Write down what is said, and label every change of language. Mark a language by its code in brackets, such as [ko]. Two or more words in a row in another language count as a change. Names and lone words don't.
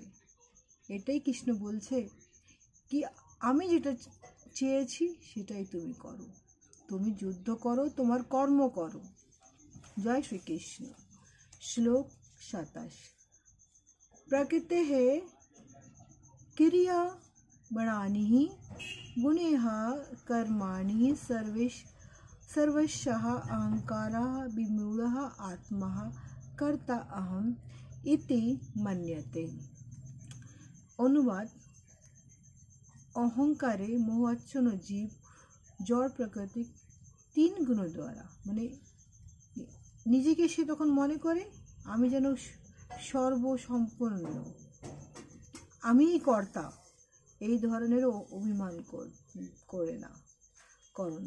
[bn] এটাই কৃষ্ণ বলছে কি, আমি যেটা চেয়েছি সেটাই তুমি করো, তুমি যুদ্ধ করো, তোমার কর্ম করো। জয় শ্রীকৃষ্ণ। শ্লোক 27। [sa] প্রকৃতেঃ ক্রিয়া বণানিঃ गुणेः कर्माणि सर्वशः अहंकारः विमूढः आत्मा कर्ता अहम इति मन्यते। [bn] অনুবাদ, অহংকারে মোহাচ্ছন্ন জীব জড় প্রাকৃতিক 3 গুণ দ্বারা, মানে নিজেকে সে তখন মনে করে আমি যেন সর্বসম্পন্ন, আমিই কর্তা, এই ধরনের অভিমান করো না।